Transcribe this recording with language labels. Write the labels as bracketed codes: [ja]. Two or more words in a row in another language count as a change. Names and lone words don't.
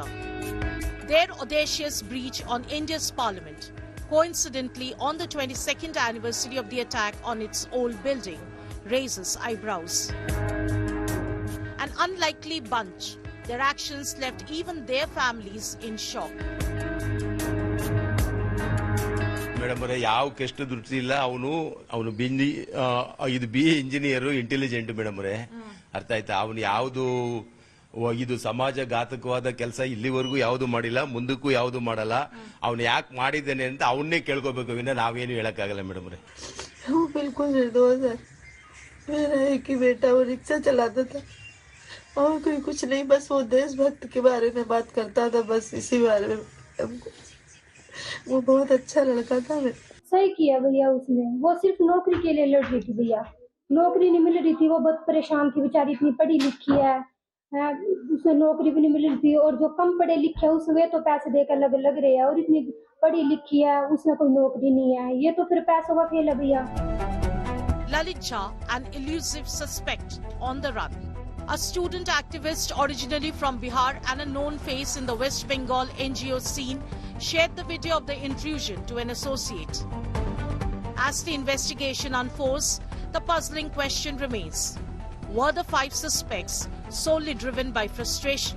[en] Their audacious breach on India's parliament, coincidentally on the 22nd anniversary of the attack on its old building, raises eyebrows. An unlikely bunch, their actions left even their families in shock. [kn] ಮೇಡಮ್ ಅವರೇ, ಯಾವ ಕೆಷ್ಟ ದೃಷ್ಟಿ ಇಲ್ಲ. ಅವನು ಇದು BA ಇಂಜಿನಿಯರು, ಇಂಟೆಲಿಜೆಂಟ್ ಮೇಡಮ್ ಅವರೇ. ಅರ್ಥ ಆಯ್ತಾ? ಅವನು ಯಾವುದು ಇದು ಸಮಾಜಘಾತಕವಾದ ಕೆಲಸ ಇಲ್ಲಿವರೆಗೂ ಯಾವುದು ಮಾಡಿಲ್ಲ, ಮುಂದಕ್ಕೂ ಯಾವುದು ಮಾಡಲ್ಲ. ಅವನು ಯಾಕೆ ಮಾಡಿದ್ದಾನೆ ಅಂತ ಅವನ್ನೇ ಕೇಳ್ಕೋಬೇಕು, ವಿನ ನಾವೇನು ಹೇಳಕ್ಕಾಗಲ್ಲ ಮೇಡಮ್ ಅವರೇ. [hi] वो बिल्कुल निर्दोष है। मेरा एक ही बेटा वो रिक्शा चलाता था और कोई कुछ नहीं, बस वो देशभक्त के बारे में बात करता था, बस इसी बारे में। वो बहुत अच्छा लड़का था। सही किया भैया उसने, वो सिर्फ नौकरी के लिए लड़ रही थी भैया, नौकरी नहीं मिल रही थी, वो बहुत परेशान थी बेचारी, इतनी पढ़ी लिखी है, उसे नौकरी भी नहीं मिल रही थी, और जो कम पढ़े लिखे हैं उसमें तो पैसे देकर लग रहे हैं, और इतनी पढ़ी लिखी है उसमें कोई नौकरी नहीं है, ये तो फिर पैसों का खेल है भैया। [en] Lalit Jha, an elusive suspect on the run. A student activist originally from Bihar and a known face in the West Bengal NGO scene, shared the video of the intrusion to an associate. As the investigation unfolds, the puzzling question remains: Were the 5 suspects solely driven by frustration?